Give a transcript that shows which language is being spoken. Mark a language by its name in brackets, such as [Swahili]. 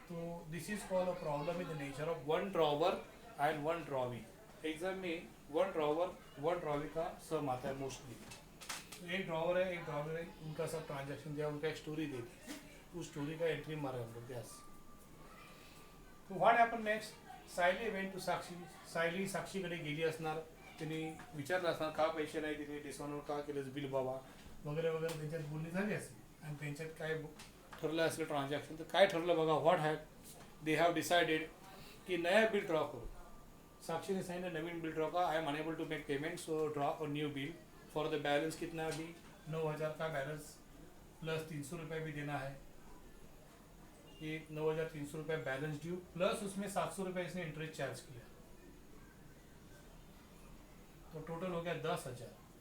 [English] तो this is called a problem in the nature of one drawer and one drawee. [Hindi] Exam में one drawer one drawee का सम आता है mostly. तो एक ड्रॉवर है एक ड्रॉवर है, उनका सब ट्रांजेक्शन दिया, उनका एक स्टोरी दे दी, उस स्टोरी का एंट्री मारा हम लोग यस। [Marathi] तो what happen next, [English] Sayali went to Sakshi, [Marathi] सायली साक्षीकडे गेली असणार, तिने विचारलं असणार का पैसे नाही दिले, डिस्काउंट का केलंस बिल बाबा वगैरे वगैरे, त्यांच्यात बोलणी झाली असेल आणि त्यांच्यात काय ठरलं असेल ट्रान्झॅक्शन। तर काय ठरलं बघा, [English] what have they have decided [Marathi] की नया बिल ड्रॉ करू। साक्षी ने सांगितलं नवीन बिल ड्रॉ का, [English] I am unable to make payment so draw a new bill for the balance [Hindi] कितना, अभी 9000 का बैलेंस प्लस 300 रुपये भी देना है, ये 9300 रुपये बैलेंस ड्यू, प्लस उसमें 700 रुपये इसने इंटरेस्ट चार्ज किया, तो टोटल हो गया 10,000।